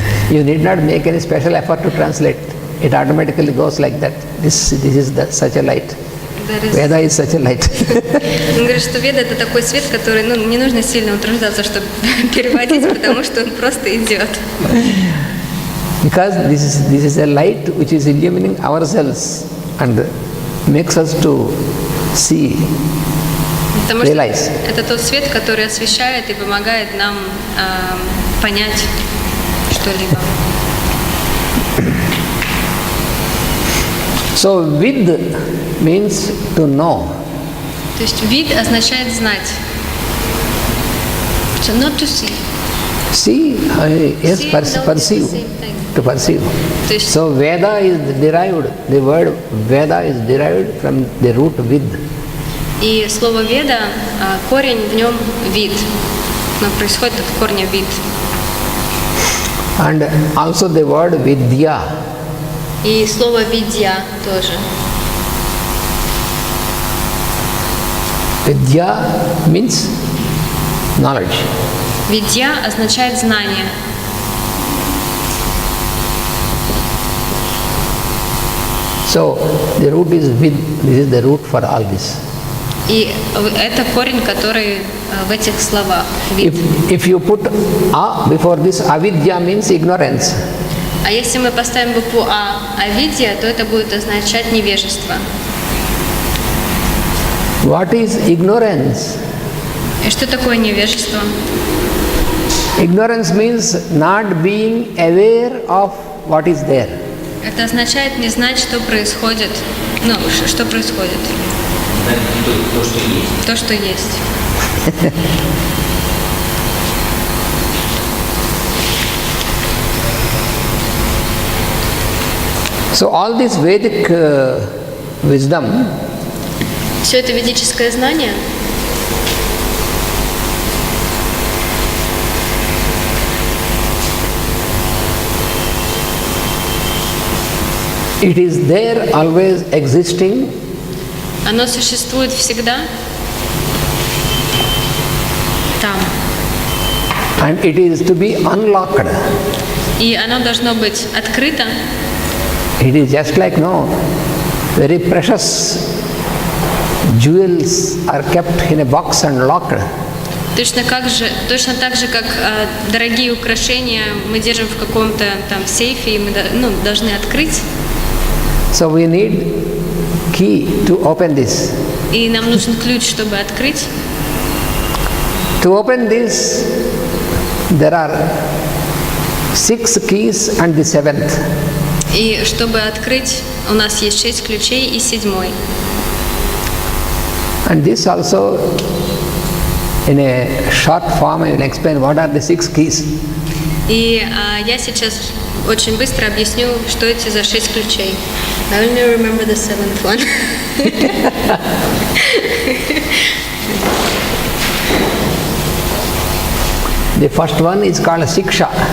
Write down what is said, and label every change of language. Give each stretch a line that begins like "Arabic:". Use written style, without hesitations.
English: You need not make any special effort to translate. It automatically goes like that. This is such a light. Veda is such a light.
Russian: Он говорит, что Веда — это такой свет, который, не нужно сильно утруждаться, чтобы переводить, потому что он просто идет.
English: Because this is a light which is illumining ourselves and makes us to see,
Russian: Потому
English: realize.
Russian: что это тот свет, который освещает и помогает нам понять что-либо.
English: So vid means to know.
Russian: То есть вид означает знать.
English: So not to see. See, yes, See, perceive. the same thing. To perceive.
Russian: То есть
English: So Veda is derived, the word Veda is derived from the root vid.
Russian: и слово Веда, корень в нем вид. Но происходит от корня вид.
English: And also the word Vidya.
Russian: И слово видья тоже.
English: Vidya means knowledge.
Russian: Видья означает знание.
English: So the root is vid. This is the root for all this.
Russian: И это корень, который в этих словах. Вид.
English: If you put a before this, avidya means ignorance.
Russian: А если мы поставим букву авидья, то это будет означать невежество.
English: What is ignorance?
Russian: И что такое невежество?
English: Ignorance means not being aware of what is there.
Russian: Это означает не знать, что происходит. Что происходит? То, что есть. То, что есть.
English: So all this Vedic wisdom
Russian: Все это ведическое знание,
English: it is there always existing,
Russian: оно существует всегда там.
English: and it is to be unlocked.
Russian: И оно должно быть открыто.
English: It is just like very precious jewels are kept in a box and locked.
Russian: Точно так же, как дорогие украшения мы держим в каком-то там сейфе, и мы должны открыть.
English: So we need key to open this.
Russian: И нам нужен ключ, чтобы открыть.
English: To open this, there are 6 keys and the 7th.
Russian: И чтобы открыть, у нас есть 6 ключей и 7-й.
English: And this also, in a short form, I will explain what are the 6 keys.
Russian: И я сейчас очень быстро объясню, что эти за 6 ключей.
English: I only remember the 7th one. The first one is called Siksha.